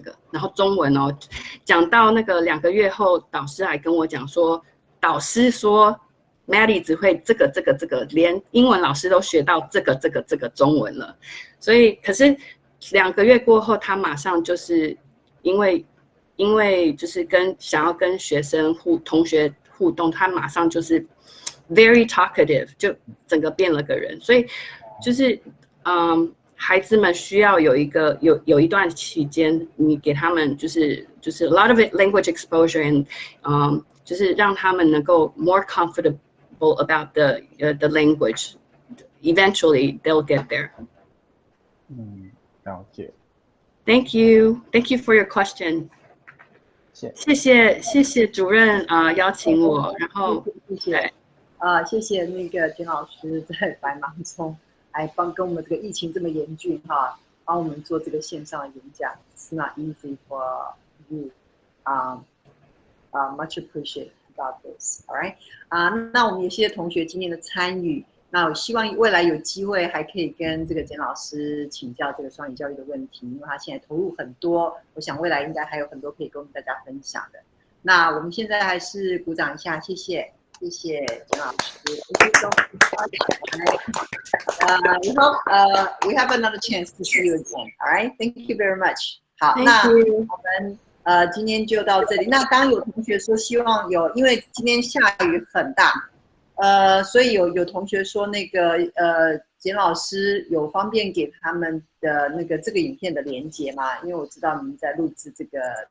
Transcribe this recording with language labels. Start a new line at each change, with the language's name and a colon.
Chinese: 然后中文哦，讲到那个2个月后，导师还跟我讲说，导师说 Maddie 只会这个，连英文老师都学到这个中文了，所以可是2个月过后，他马上就是因为就是想要跟同学互动，他马上就是
English: very talkative，
Chinese: 就整个变了个人。所以就是孩子们需要有一段期间，你给他们就是
English: a lot of language exposure and
Chinese: 就是让他们能够
English: more comfortable about the language. Eventually, they'll get there.
Chinese: 了解。
English: Thank you for your question.
Chinese: 谢谢主任邀请我，然后谢谢那个田老师在百忙中来跟我们这个疫情这么严峻帮我们做这个线上的演讲。
English: It's not easy for you. Much appreciate about this. All right.
Chinese: 那我们也谢谢同学今天的参与。那我希望未来有机会还可以跟这个简老师请教这个双语教育的问题，因为他现在投入很多，我想未来应该还有很多可以跟大家分享的。那我们现在还是鼓掌一下，谢谢简老师。
English: We have another chance to see you again. All right, thank you very much.
Chinese: 好，那我们今天就到这里。那刚刚有同学说希望因为今天下雨很大。所以有同学说那个简老师有方便给他们的那个这个影片的连结吗？因为我知道您在录制这个。